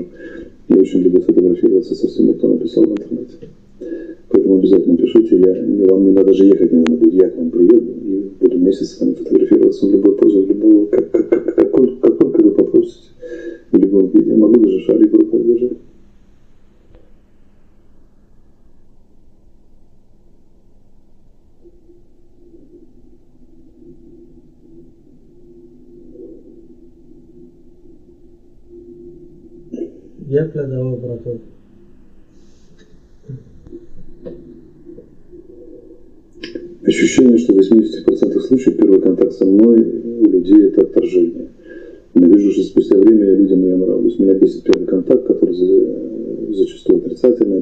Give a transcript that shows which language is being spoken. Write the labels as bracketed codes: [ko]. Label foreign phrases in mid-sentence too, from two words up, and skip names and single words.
[ru] Я очень люблю фотографироваться со всеми, кто написал в интернете. Поэтому обязательно пишите. Вам не надо даже ехать, не надо будет. Я к вам приеду и буду месяц с вами фотографироваться в любой позе, в любой, как вы попросите. В любом виде. Могу даже шарик в руках держать. [uz] Gapla davom, bratov. [ru] Ощущение, что в 80% случаев первый контакт со мной у людей – это отторжение. Я вижу, что спустя время я людям я нравлюсь. Меня бесит первый контакт, который зачастую отрицательный.